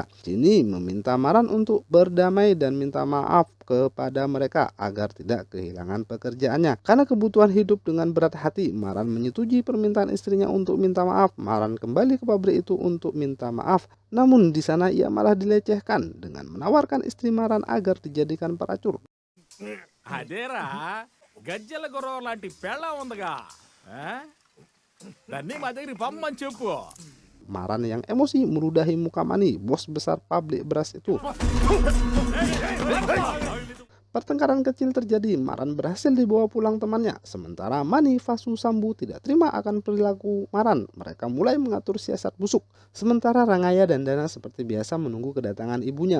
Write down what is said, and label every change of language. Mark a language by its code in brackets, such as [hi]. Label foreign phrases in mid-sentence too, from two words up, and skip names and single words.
[id] Cini meminta Maran untuk berdamai dan minta maaf kepada mereka agar tidak kehilangan pekerjaannya. Karena kebutuhan hidup dengan berat hati, Maran menyetujui permintaan istrinya untuk minta maaf. Maran kembali ke pabrik itu untuk minta maaf. Namun di sana ia malah dilecehkan dengan menawarkan istri Maran agar dijadikan pelacur. [te] అదేరా గజ్జల గుర్రం లాంటి పెళ్ళం ఉందిగా దాన్ని మా దగ్గరికి పంపమని చెప్పు. [id] Maran yang emosi meludahi muka Mani, bos besar pabrik beras itu. Pertengkaran kecil terjadi, Maran berhasil dibawa pulang temannya. Sementara Mani, Fasu, Sambu tidak terima akan perilaku Maran. Mereka mulai mengatur siasat busuk. Sementara Rangaya dan Dana seperti biasa menunggu kedatangan ibunya.